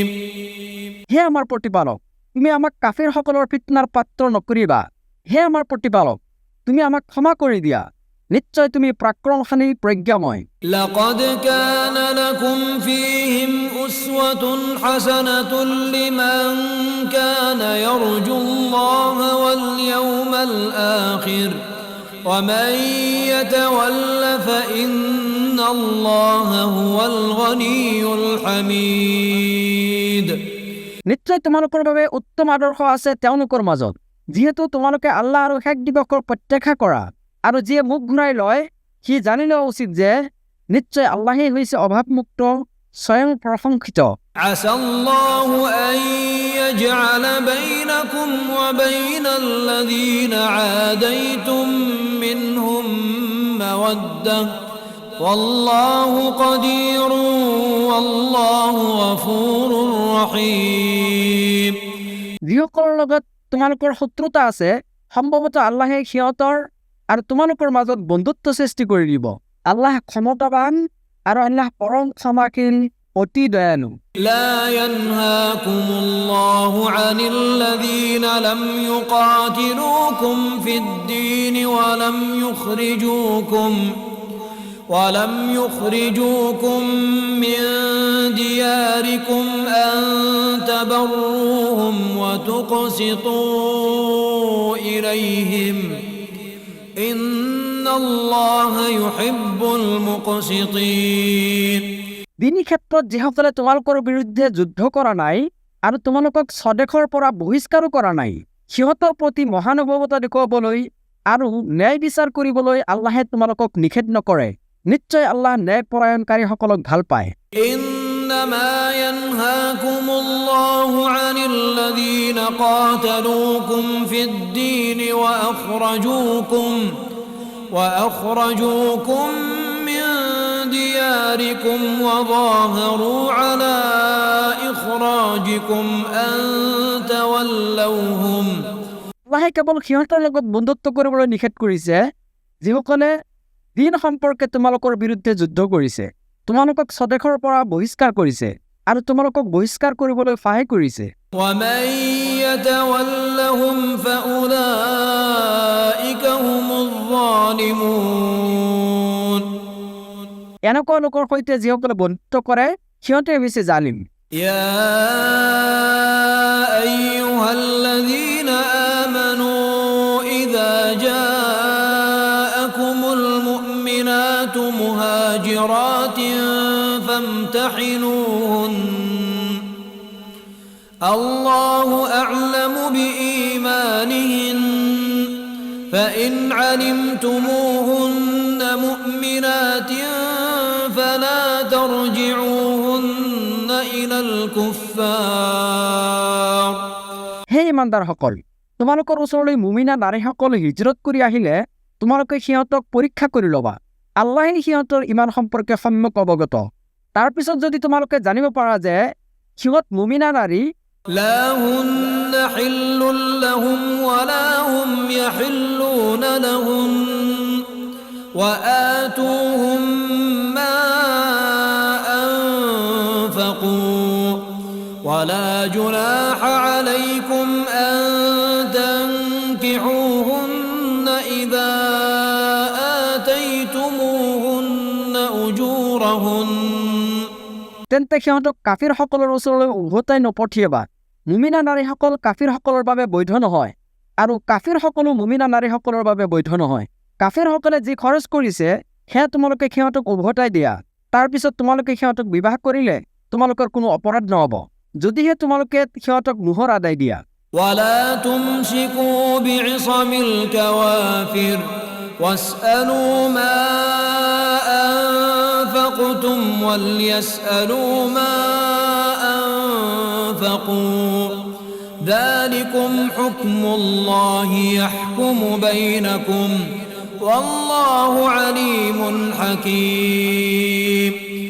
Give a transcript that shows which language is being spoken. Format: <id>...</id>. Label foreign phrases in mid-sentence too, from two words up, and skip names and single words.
<as>হে আমাৰ প্ৰতিপালক, তুমি আমাক কাফিৰসকলৰ ফিতনাৰ পাত্ৰ নকৰিবা। হে আমাৰ প্ৰতিপালক, তুমি আমাক ক্ষমা কৰি দিয়া, নিশ্চয় তুমি পৰাক্ৰমশালী প্ৰজ্ঞাময়।</as> <ar>لقد كان لكم فيهم أسوة حسنة لمن كان يرجو الله واليوم الآخر ومن يتول فإن الله هو الغني الحميد</ar> <as>নিশ্চয় তোমালোকৰ বাবে উত্তম আদৰ্শ আছে তেওঁলোকৰ মাজত, যিহেতু তোমালোকে আল্লাহ আৰু শেষ দিৱসৰ প্ৰত্যাশা কৰা, আৰু যিয়ে মুখ ঘূৰাই লয় সি জানি লোৱা উচিত যে নিশ্চয় আল্লাহেই হৈছে অভাৱমুক্ত, স্বয়ং প্ৰশংসিত।</as> <ar>عسى الله أن يجعل بينكم وبين الذين عاديتم منهم مودة والله قدير والله غفور رحيم</ar> <as>যিসকলৰ লগত তোমালোকৰ শত্ৰুতা আছে, সম্ভৱতঃ আল্লাহে সিহঁতৰ আৰু তোমালোকৰ মাজত বন্ধুত্ব সৃষ্টি কৰি দিব। আল্লাহ ক্ষমতাবান আৰু আল্লাহ পৰম ক্ষমাশীল, অতি দয়ালু।</as> <ar>لا ينهاكم الله عن الذين لم يقاتلوكم في الدين ولم يخرجوكم من دياركم أن تبروهم وتقسطوا إليهم إن الله يحب المقسطين</ar> <as>দিনী ক্ষেত্ৰত যিসকলে তোমালোকৰ বিৰুদ্ধে যুদ্ধ কৰা নাই আৰু তোমালোকক স্বদেশৰ পৰা বহিষ্কাৰো কৰা নাই, সিহঁতৰ প্ৰতি মহানুভৱতা দেখুৱাবলৈ আৰু ন্যায় বিচাৰ কৰিবলৈ আল্লাহে তোমালোকক নিষেধ নকৰে। নিশ্চয় আল্লাহ ন্যায়পৰায়ণকাৰীসকলক ভাল পায়।</as> <ar>إنما ينهاكم الله عن الذين قاتلوكم في الدين وأخرجوكم من دياركم وظاهروا على إخراجكم أن تولوهم</ar> <as>আল্লাহে কেৱল সিহঁতৰ লগত বন্ধুত্ব কৰিবলৈ নিষেধ কৰিছে যিসকলে দিন সম্পৰ্কে তোমালোকৰ বিৰুদ্ধে যুদ্ধ কৰিছে, তোমালোকক স্বদেশৰ পৰা বহিষ্কাৰ কৰিছে আৰু তোমালোকক বহিষ্কাৰ কৰিবলৈ সহায় কৰিছে।</as> <ar>ومن يتولهم فأولئك هم الظالمون</ar> <as>এনেকুৱা লোকৰ সৈতে যিসকলে বন্ধুত্ব কৰে সিহঁতে হৈছে জালিম।</as> <ar>يا أيها الذين آمنوا إذا جاءكم المؤمنات مهاجرات فامتحنوهن الله أعلم بإيمانهن فإن علمتموهن مؤمنات فلا ترجعوهن إلى الكفار</ar> <as>হে ইমানদাৰসকল, তোমালোকৰ ওচৰলৈ মুমিনা নাৰীসকল হিজৰত কৰি আহিলে তোমালোকে সিহঁতক পৰীক্ষা কৰি ল'বা। আল্লাহে সিহঁতৰ ইমান সম্পৰ্কে সম্যক অৱগত। তাৰ পিছত যদি তোমালোকে জানিব পাৰা যে সিহঁত মুমিনা নাৰী,</as> <ar>لا هن حل لهم ولا هم يحلون لهن وآتوهم ما أنفقوا ولا جناح عليكم أن تنكحوهن إذا آتيتموهن أجورهن</ar> <as>তেন্তে সিহঁতক কাফিৰসকলৰ ওচৰলৈ উভতাই নপঠিয়াবা। মুমিনা নাৰীসকল কাফিৰসকলৰ বাবে বৈধ নহয় আৰু কাফিৰসকলো মুমিনা নাৰীসকলৰ বাবে বৈধ নহয়। কাফিৰসকলে যি খৰচ কৰিছে সেয়া তোমালোকে সিহঁতক উভতাই দিয়া। তাৰ পিছত তোমালোকে সিহঁতক বিবাহ কৰিলে তোমালোকৰ কোনো অপৰাধ নহ'ব, যদিহে তোমালোকে সিহঁতক মোহৰ আদায় দিয়া।</as> <ar>ولا تمسكوا بعصم الكوافر واسألوا ما أنفقتم وليسألوا ما أنفقوا ذلكم حكم الله يحكم بينكم والله عليم حكيم</ar>